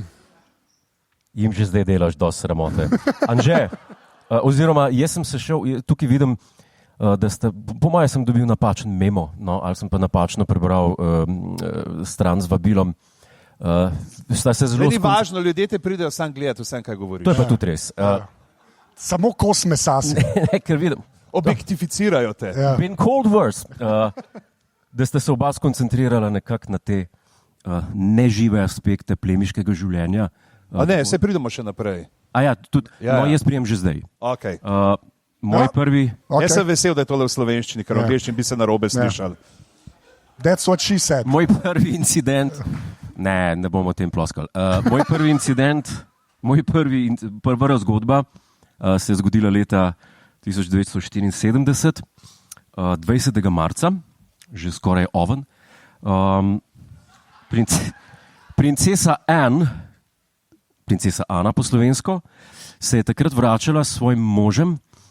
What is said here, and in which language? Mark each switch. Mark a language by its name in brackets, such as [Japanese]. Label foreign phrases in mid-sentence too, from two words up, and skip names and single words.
[Slovenian] Jim že zdaj delaš dosti sramote. Anže, oziroma jaz sem se šel, tukaj vidim, da ste, po mojem sem dobil napačen memo, ali sem pa napačno prebral stran z vabilom. Ni važno, ljudje te pridejo sam gledati vsem, kaj govoriš. To je pa tudi res. Samo kos mesa si. Ne, ker vidim. Objektificirajo te. [English] Been cold worse. [Slovenian] Da ste se oba skoncentrirala nekako na te nežive aspekte plemiškega življenja. Ne, se pridemo še naprej. Jaz prijem že zdaj. Okay. Moj prvi... Jaz sem vesel, da je tole v slovenščini, ker v angleščini bi se narobe slišali. [English] That's what she said. [Slovenian] Moj prvi incident... Ne bomo o tem ploskali. Moj prvi incident, prva zgodba se je zgodila leta 1974, 20. marca, že skoraj oven. Princesa Ana po slovensko, se je takrat vračala s svojim možem.